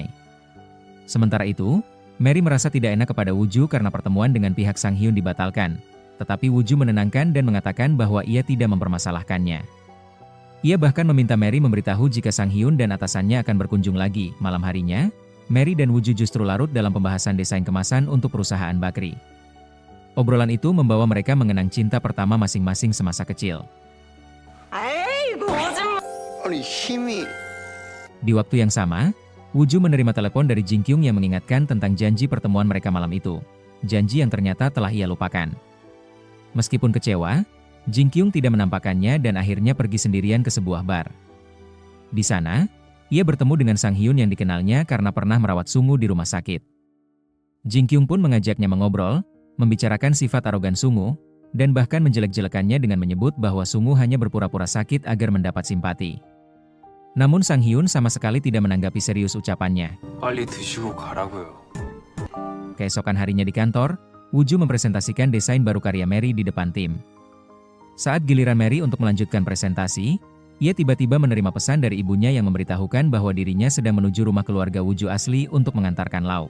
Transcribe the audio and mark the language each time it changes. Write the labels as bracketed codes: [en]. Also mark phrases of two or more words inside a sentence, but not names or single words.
[id] Sementara itu, Mary merasa tidak enak kepada Woo-ju karena pertemuan dengan pihak Sang Hyun dibatalkan, tetapi Woo-ju menenangkan dan mengatakan bahwa ia tidak mempermasalahkannya. Ia bahkan meminta Mary memberitahu jika Sang Hyun dan atasannya akan berkunjung lagi. Malam harinya, Mary dan Woo-ju justru larut dalam pembahasan desain kemasan untuk perusahaan bakri. Obrolan itu membawa mereka mengenang cinta pertama masing-masing semasa kecil. [ko] 아니 힘이. [id] Di waktu yang sama, Woo-ju menerima telepon dari Jin Kyung yang mengingatkan tentang janji pertemuan mereka malam itu. Janji yang ternyata telah ia lupakan. Meskipun kecewa, Jin Kyung tidak menampakkannya dan akhirnya pergi sendirian ke sebuah bar. Di sana, ia bertemu dengan Sang Hyun yang dikenalnya karena pernah merawat Sungu di rumah sakit. Jin Kyung pun mengajaknya mengobrol, membicarakan sifat arogan Sungu, dan bahkan menjelek-jelekannya dengan menyebut bahwa Sungu hanya berpura-pura sakit agar mendapat simpati. Namun Sang Hyun sama sekali tidak menanggapi serius ucapannya. [ko] 빨리 드시고 가라고요. [id] Keesokan harinya di kantor, Woo-ju mempresentasikan desain baru karya Mary di depan tim. Saat giliran Mary untuk melanjutkan presentasi, ia tiba-tiba menerima pesan dari ibunya yang memberitahukan bahwa dirinya sedang menuju rumah keluarga Woo-ju asli untuk mengantarkan lauk.